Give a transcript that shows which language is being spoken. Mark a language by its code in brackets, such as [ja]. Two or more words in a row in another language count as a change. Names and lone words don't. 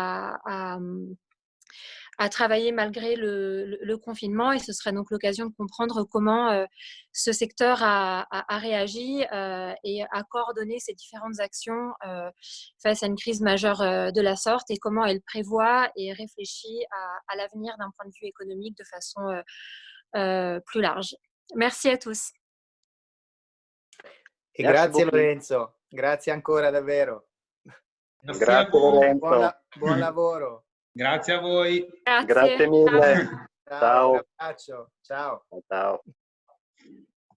[fr] à travailler malgré le confinement, et ce serait donc l'occasion de comprendre comment ce secteur a réagi et a coordonné ses différentes actions face à une crise majeure de la sorte, et comment elle prévoit et réfléchit à l'avenir d'un point de vue économique de façon plus large. Merci à tous. [it] E grazie Lorenzo, grazie ancora davvero. Grazie Lorenzo. Buon lavoro. Grazie a voi. Grazie mille. Ciao. Un abbraccio. Ciao. Ciao.